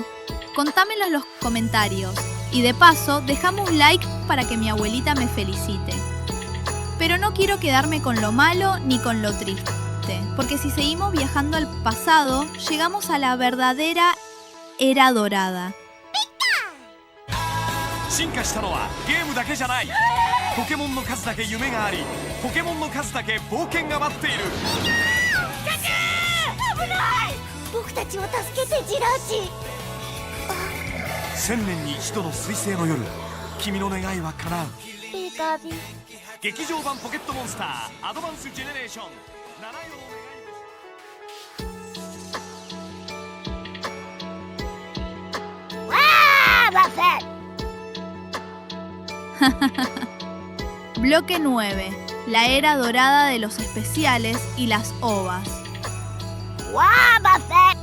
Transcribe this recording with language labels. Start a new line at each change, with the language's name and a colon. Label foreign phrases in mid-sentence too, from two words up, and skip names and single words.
Spanish: Contámelo en los comentarios. Y de paso, dejame un like para que mi abuelita me felicite. Pero no quiero quedarme con lo malo ni con lo triste, porque si seguimos viajando al pasado, llegamos a la verdadera Era Dorada.
Japanese: 進化したのはゲームだけじゃない。ポケモンの数だけ夢があり、ポケモンの数だけ冒険が待っている。危ない。僕たちを助けて、ジラーチ。 1000年に一度の彗星の夜、君の願いは叶う。ベーカービー。劇場版ポケットモンスターアドバンスジェネレーション七色の願い星。わー、バフェッ。
Spanish: Bloque 9. La era dorada de los especiales y las ovas. ¡Guau, Buffett!